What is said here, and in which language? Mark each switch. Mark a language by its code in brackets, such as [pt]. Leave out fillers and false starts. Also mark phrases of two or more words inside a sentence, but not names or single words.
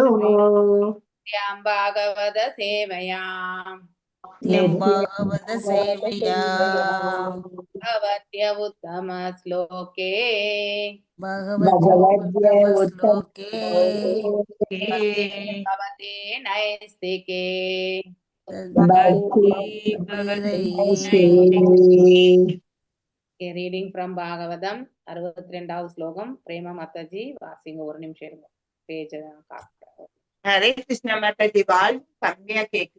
[sa] नित्यां भागवत सेवया नित्यं भागवत सेवया भगवत्य उत्तम श्लोके भगवति भगवद्य उत्तमश्लोके भक्ति भवते नैस्तिके [en] reading from [ta] பாகவதம் 62வது ஸ்லோகம் பிரேமா மாதாஜி வாசிங்க. ஒரு நிமிஷம் இருங்க, பேஜ் ஹரே கிருஷ்ண மாதாஜி. வாய்ஸ் கம்மியா கேக்குது.